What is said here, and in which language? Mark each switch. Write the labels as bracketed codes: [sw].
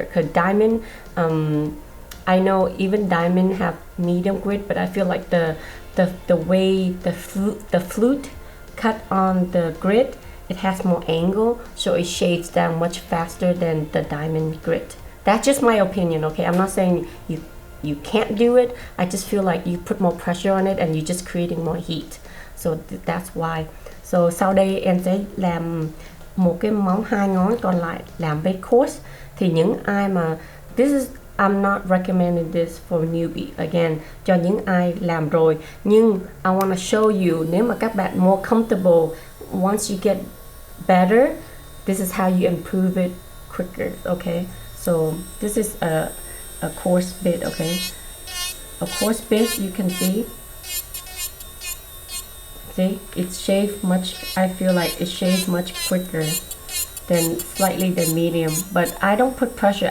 [en] Because diamond, I know even diamond have medium grit, but I feel like the way the flute cut on the grit, it has more angle, so it shades down much faster than the diamond grit. That's just my opinion, okay? I'm not saying you can't do it. I just feel like you put more pressure on it and you're just creating more heat. So that's why. [vi] So sau đây em sẽ làm một cái móng 2 ngón còn lại làm với coarse. Thì những ai mà [en] this is I'm not recommending this for newbie. [vi] Again, cho những ai làm rồi. Nhưng [en] I want to show you, [vi] nếu mà các bạn [en] more comfortable, once you get better, this is how you improve it quicker, okay? So this is a coarse bit, okay? A coarse bit, you can see, it's shaved much, I feel like it shaves much quicker than medium, but I don't put pressure.